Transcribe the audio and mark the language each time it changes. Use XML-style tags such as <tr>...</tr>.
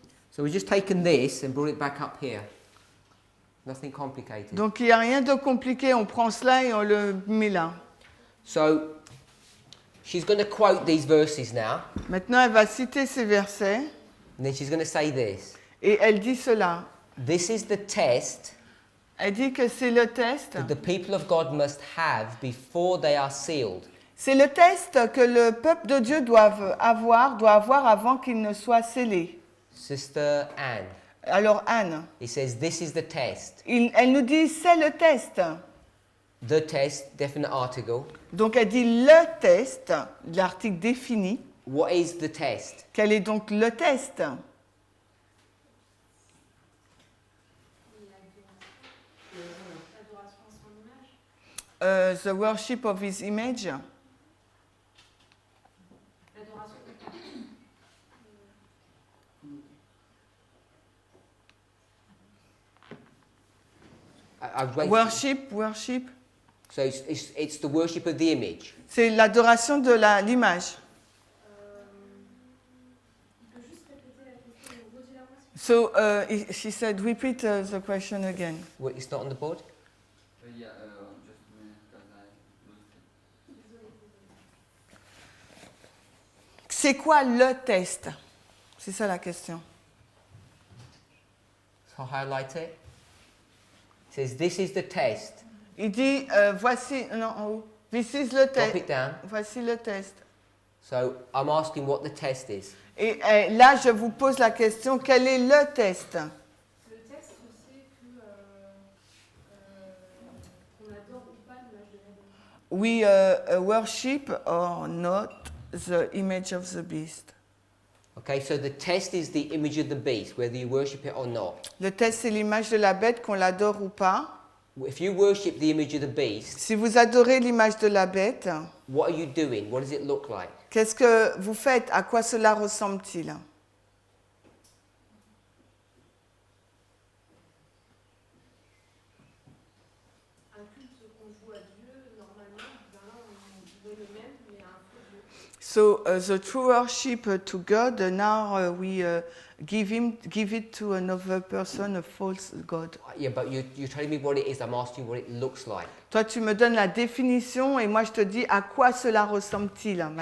<en>So we've just taken this and brought it back up here. Nothing complicated.</en> <fr>Donc il n'y a rien de compliqué, on prend cela et on le met là.</fr> <en>So she's going to quote these verses now,</en> <fr>Maintenant elle va citer ces versets</fr> <en>and then she's going to say this.</en> <fr>et elle dit cela.</fr> <en>This is the test</en> <fr>Elle dit que c'est le test.</fr> <en>that the people of God must have before they are sealed.</en> <fr>C'est le test que le peuple de Dieu doit avoir avant qu'il ne soit scellé.</fr> <en>Sister Anne,</en> <fr>Alors Anne,</fr> <en>he says this is the test.</en> <fr>elle nous dit c'est le test.</fr> <en>The test, definite article.</en> <fr>Donc elle dit le test, l'article défini.</fr> <en>What is the test?</en> <fr>Quel est donc le test?</fr> <en>The worship of his image.</en> <fr>L'adoration de Dieu.</fr> <en>I've read- Worship. So it's the worship of the image.</en> <fr>C'est l'adoration de l'image. Tu peux juste répéter la question ou redire-la moi s'il</fr> <en>So she said, repeat the question again. Well, it's not on the board. Yeah, just a minute, because I lost it.</en> <fr>C'est quoi le test? C'est ça la question.</fr> <en>So highlight it. It says this is the test.</en> <fr>Il dit, voici, non, en haut.</fr> <en>This is</en> <fr>le</fr> <en>Drop test. it down.</en> <fr>Voici le test.</fr> <en>So I'm asking what the test is.</en> <fr>Et là, je vous pose la question, quel est le test? Le test, c'est que qu'on adore ou pas l'image de la bête.</fr> <en>We worship or not the image of the beast. Okay, so the test is the image of the beast, whether you worship it or not.</en> <fr>Le test, c'est l'image de la bête, qu'on l'adore ou pas.</fr> <en>If you worship the image of the beast,</en> <fr>Si vous adorez l'image de la bête,</fr> <en>what are you doing? What does it look like?</en> <fr>qu'est-ce que vous faites? À quoi cela ressemble-t-il? Un culte qu'on joue à Dieu, normalement, ben là, on veut le même, mais à un faux Dieu.</fr> <en>So the true worship to God, now we give it to another person, a false God. Yeah, but you're telling me what it is. I'm asking what it looks like.</en> <fr>Toi, tu me donnes la définition et moi, je te dis à quoi cela ressemble-t-il, ma</fr>